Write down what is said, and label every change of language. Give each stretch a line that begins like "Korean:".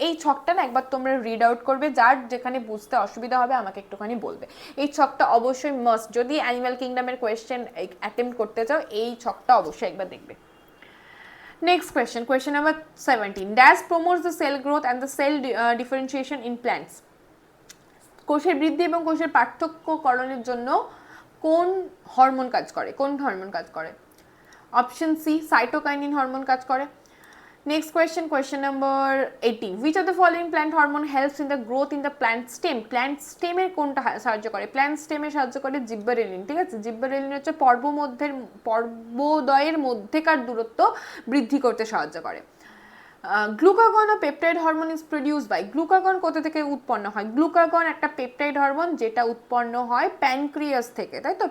Bangla: এই ছকটা না একবার তোমরা রিড আউট করবে, যার যেখানে বুঝতে অসুবিধা হবে আমাকে একটুখানি বলবে। এই ছকটা অবশ্যই মাস্ট, যদি অ্যানিমাল কিংডমের কোয়েশ্চেন অ্যাটেম্প্ট করতে চাও এই ছকটা অবশ্যই একবার দেখবে।
English: Next question, question number 17. Dash promotes the cell growth and the cell differentiation in plants.
Bangla: কোষের বৃদ্ধি এবং কোষের পার্থক্যকরণের জন্য কোন হরমোন কাজ করে? কোন হরমোন কাজ করে? অপশন সি, সাইটোকাইনিন হরমোন কাজ করে।
English: Next question, question number 18. Which of the following plant hormone helps in the growth in the plant stem?
Bangla: Plant stem এর কোনটা সাহায্য করে? Plant stem এ সাহায্য করে জিব্বারেলিন, ঠিক আছে? জিব্বারেলিন হচ্ছে পর্বদয়ের মধ্যেকার দূরত্ব বৃদ্ধি করতে সাহায্য করে।
English: glucagon ও peptide hormone is produced by,
Bangla: glucagon কোথা থেকে উৎপন্ন হয়? গ্লুকাগন একটা পেপটাইড হরমোন যেটা উৎপন্ন হয় প্যানক্রিয়াস থেকে, তাই তো?